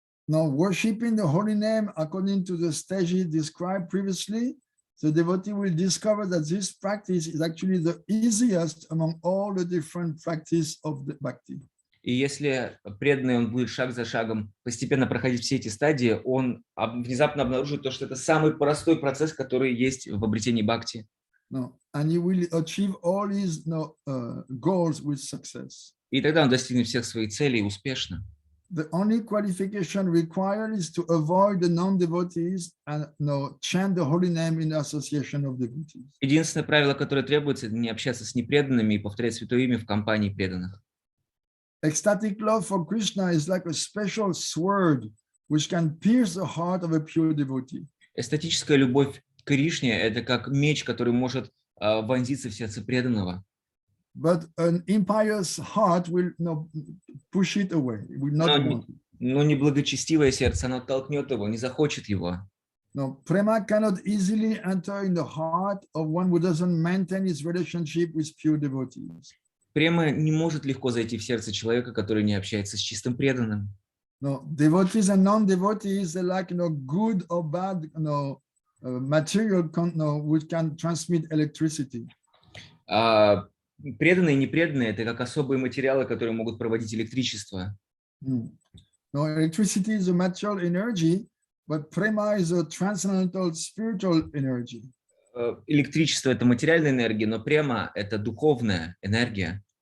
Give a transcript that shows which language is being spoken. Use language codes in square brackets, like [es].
[en] Now, worshiping the holy name according to the stages described previously, the devotee will discover that this practice is actually the easiest among all the different practices of the bhakti. [ru] И если преданный, он будет шаг за шагом постепенно проходить все эти стадии, он внезапно обнаружит то, что это самый простой процесс, который есть в обретении бхакти. [en] And he will achieve all his goals with success. [ru] И тогда он достигнет всех своих целей успешно. [en] The only qualification required is to avoid the non-devotees and chant the holy name in the association of devotees. [ru] Единственное правило, которое требуется, это не общаться с непреданными и повторять святое имя в компании преданных. [en] Ecstatic love for Krishna is like a special sword which can pierce the heart of a pure devotee. [ru] Эстетическая любовь к Кришне – это как меч, который может вонзиться в сердце преданного. [en] But an impious heart will push it away. It will not want it. [ru] Но неблагочестивое сердце, оно толкнет его, не захочет его. [en] No, prema cannot easily enter in the heart of one who doesn't maintain his relationship with pure devotees. [ru] Према не может легко зайти в сердце человека, который не общается с чистым преданным. [en] No, devotees and non-devotees, they're like good or bad material which can transmit electricity. [ru] Преданные и непреданные – это как особые материалы, которые могут проводить электричество. [en] No, electricity is a material energy, but prema is a transcendental spiritual energy. [ru] электричество – это материальная энергия, но према – это духовная энергия.